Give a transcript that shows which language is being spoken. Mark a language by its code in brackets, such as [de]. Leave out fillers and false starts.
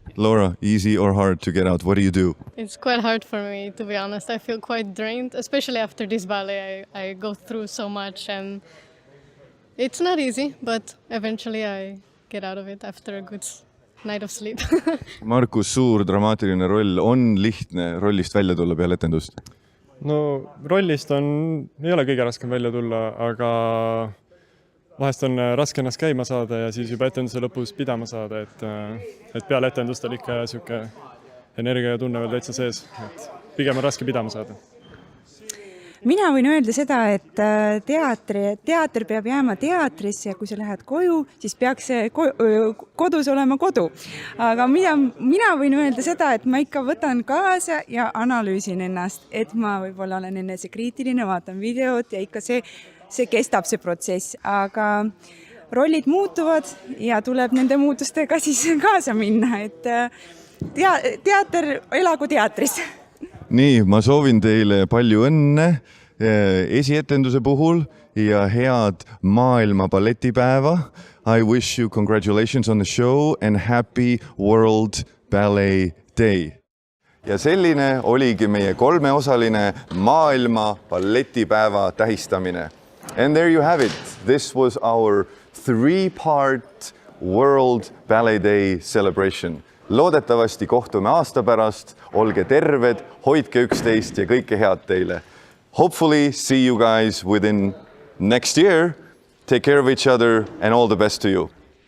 [en] Laura, easy or hard to get out? What do you do? It's quite hard for me, to be honest. I feel quite drained, especially after this ballet. I go through so much and it's not easy, but eventually I get out of it after a good night of sleep. [et] Markus, suur dramaatiline roll. On lihtne rollist välja tulla peale etendust? no rollist ei ole kõige raskem välja tulla, aga vahest on raske ennast käima saada ja siis juba etenduse lõpus pidama saada, et peale etendust on ikka sihuke energia ja tunne veel täitsa sees, et pigem on raske pidama saada. Mina võin öelda seda, et teater peab jääma teatrisse ja kui sa lähed koju, siis peaks see kodus olema kodu. Aga mina võin öelda seda, et ma ikka võtan kaasa ja analüüsin ennast, et ma võib-olla olen enesekriitiline, vaatan videot ja ikka see kestab see protsess, aga rollid muutuvad ja tuleb nende muutustega siis kaasa minna, et teater elagu teatris. Nii, ma soovin teile palju õnne esietenduse puhul ja head maailma balletipäeva. [en] I wish you congratulations on the show and happy World Ballet Day. [et] Ja selline oligi meie 3-osaline maailma balletipäeva tähistamine. [en] And there you have it. This was our 3-part World Ballet Day celebration. [et] Loodetavasti kohtume aasta pärast, olge terved, hoidke üksteist ja kõike head teile. [en] Hopefully see you guys within next year. Take care of each other and all the best to you.